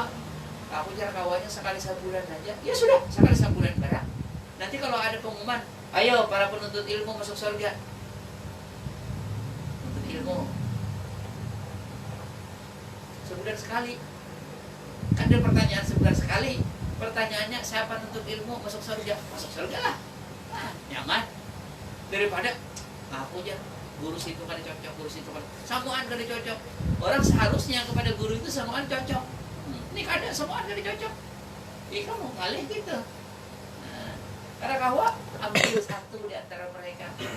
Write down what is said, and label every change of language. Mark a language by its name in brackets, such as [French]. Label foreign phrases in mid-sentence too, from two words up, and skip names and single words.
[Banjar] Aku jar kawanya sekali sebulan aja. Ya sudah, sekali sebulan barang. [Indonesian] Nanti kalau ada pengumuman, ayo para penuntut ilmu masuk surga. Penuntut ilmu sebulan sekali. Kan ada pertanyaan sebulan sekali. Pertanyaannya siapa penuntut ilmu masuk surga? Masuk surga lah. Nah, nyaman. [Banjar] Daripada aku jar guru situ kada cocok, guru situ kada. Samuan kada cocok. Orang seharusnya kepada guru itu samuan cocok. Ini kadang semua ada dicocok. Kamu ngalih gitu. Nah, karena kahwa ambil satu di antara mereka.